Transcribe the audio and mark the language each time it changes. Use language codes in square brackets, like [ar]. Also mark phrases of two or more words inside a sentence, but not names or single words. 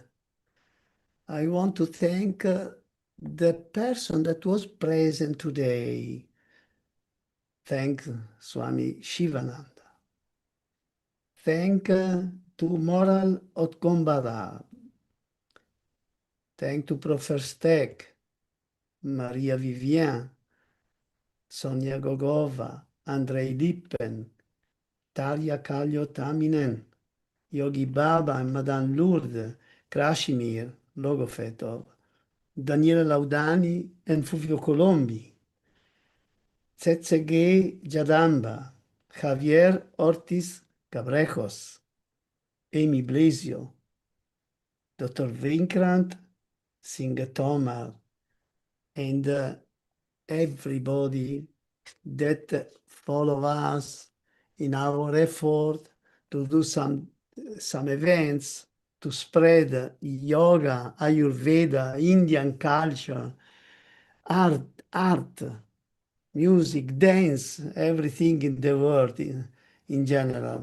[en] I want to thank the person that was present today. Thank Swami Shivananda. Thank to Moral Otkombara. Thank to Professor Steck, Maria Vivien, Sonia Gogova, Andrei Lippen, Talia Kallio Taminen, Yogi Baba and Madame Lourdes, Krashimir Logofetov, Daniele Laudani and Fulvio Colombi, Tsetsege Jadamba, Javier Ortiz Cabrejos, Amy Blasio, Dr. Vikrant Singh Tomar, and everybody that follow us in our effort to do some events to spread yoga, Ayurveda, Indian culture, art, music, dance, everything in the world in general.